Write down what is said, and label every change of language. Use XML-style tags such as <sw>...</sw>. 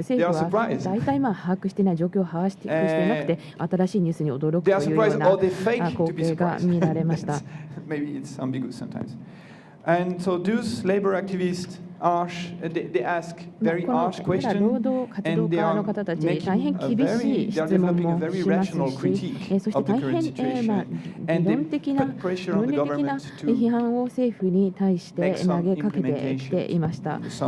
<ja>政府は大体把握していない状況を把握していなくて、新しいニュースに驚くというような光景が見られました。</ja> <en>Maybe it's ambiguous sometimes. And so those labor activists they ask very harsh questions, and they are making a very developing a very rational critique of the current situation, and they put pressure on the government to</en> <ja>批判を政府に対して投げかけてきていました。</ja>